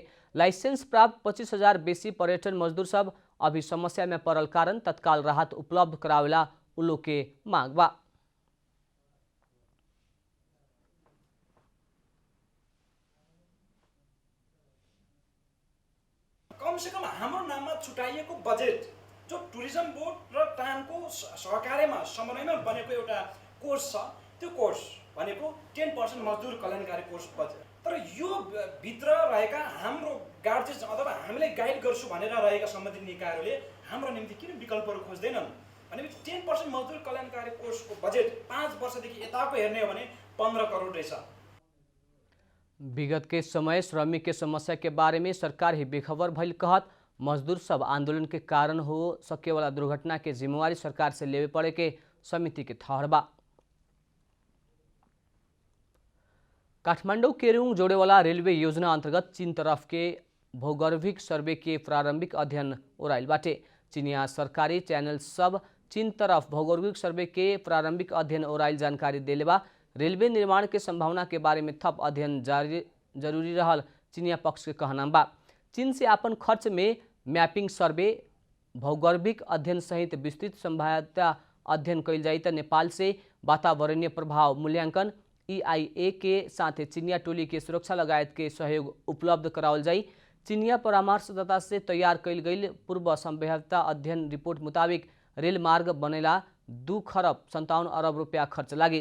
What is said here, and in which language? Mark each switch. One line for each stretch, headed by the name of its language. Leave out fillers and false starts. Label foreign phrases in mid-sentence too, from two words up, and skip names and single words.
Bhojpuri: लाइसेंस प्राप्त 25,000 बेसी पर्यटन मजदूर सब अभी समस्या में पड़ल कारण तत्काल राहत उपलब्ध करावेला उ लोग के मांग बा।
Nepali: कम से कम हाम्रो नाममा छुटाइएको बजेट जो टुरिज्म बोर्ड र टानको सहकार्यमा समन्वयमा बनेको एउटा कोर्स छ, त्यो कोर्स भनेको 10% मजदुर कल्याणकारी कोर्स बजेट। तर यो भित्र रहेका हाम्रो गार्जेस अथवा हामीले गाइड गर्छु भनेर रहेका सम्बन्धित निकायहरूले हाम्रो निम्ति किन विकल्पहरू खोज्दैनन् भनेपछि 10% मजदुर कल्याणकारी कोर्सको बजेट 5 वर्षदेखि यताको हेर्ने हो भने 15 करोड रहेछ।
Bhojpuri: विगत के समय श्रमिक के समस्या के बारे में सरकार ही बेखबर भइल कहत मजदूर सब आंदोलन के कारण हो सके वाला दुर्घटना के जिम्मेवारी सरकार से लेवे पड़े के समिति के ठहरबा। काठमाडौँ केरुङ जोड़े वाला रेलवे योजना अंतर्गत चीन तरफ के भौगर्भिक सर्वे के प्रारंभिक अध्ययन ओराइल बाटे। चीनिया सरकारी चैनल सब चीन तरफ भौगोलिक सर्वे के प्रारंभिक अध्ययन ओराइल जानकारी देले बा। रेलवे निर्माण के संभावना के बारे में थप अध्ययन जरूरी रहल चीनिया पक्ष के कहनाम बा। चीन से अपन खर्च में मैपिंग सर्वे भौगर्भिक अध्ययन सहित विस्तृत संभाव्यता अध्ययन कैल जाई त नेपाल से वातावरणीय प्रभाव मूल्यांकन EIA के साथ चीनिया टोली के सुरक्षा लगायत के सहयोग उपलब्ध करावल जाई। चीनिया परामर्शदाता से तैयार कैल गई पूर्व संभाव्यता अध्ययन रिपोर्ट मुताबिक रेल मार्ग बनेला 2 खरब 57 अरब रुपया खर्च लागी।